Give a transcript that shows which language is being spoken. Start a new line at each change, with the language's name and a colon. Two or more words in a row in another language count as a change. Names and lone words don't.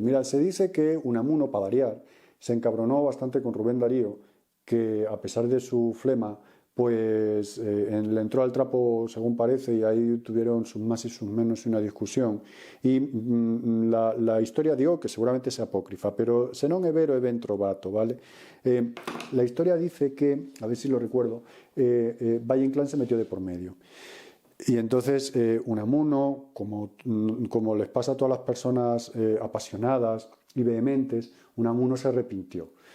Spanish: Mira, se dice que Unamuno, para variar, se encabronó bastante con Rubén Darío, que a pesar de su flema, pues le entró al trapo, según parece, y ahí tuvieron sus más y sus menos y una discusión. Y la historia digo que seguramente sea apócrifa, pero
Italian: se non è vero e ben trovato,
Spanish: ¿vale? La historia dice que, a ver si lo recuerdo, Valle Inclán se metió de por medio. Y entonces Unamuno, como les pasa a todas las personas apasionadas y vehementes, Unamuno se arrepintió.